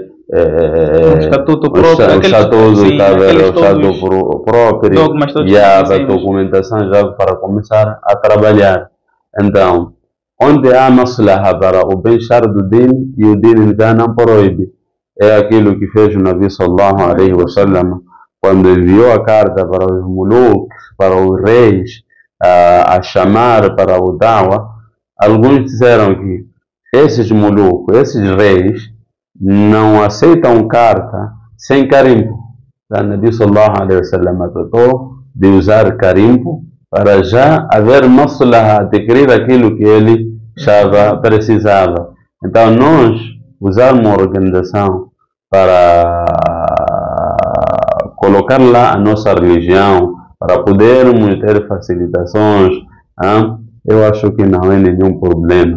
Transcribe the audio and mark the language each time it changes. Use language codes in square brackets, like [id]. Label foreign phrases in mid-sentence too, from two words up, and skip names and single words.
[pt] um estatuto próprio, o estatuto próprio e a documentação já para começar a trabalhar. Então, onde há maslaha para o bem-estar do din e o din não proíbe, é aquilo que fez o [ar] نبي صلى الله عليه وسلم [pt] quando enviou a carta para os muluk, para os reis, a chamar para o dawa. Alguns disseram que esses muluk, esses reis, não aceitam carta sem carimbo. O [ar] نبي صلى الله عليه وسلم [pt] tratou de usar carimbo para já haver maslaha, adquirir aquilo que ele precisava. Então nós usarmos uma organização para colocar lá a nossa religião, para podermos ter facilitações, eu acho que não é nenhum problema.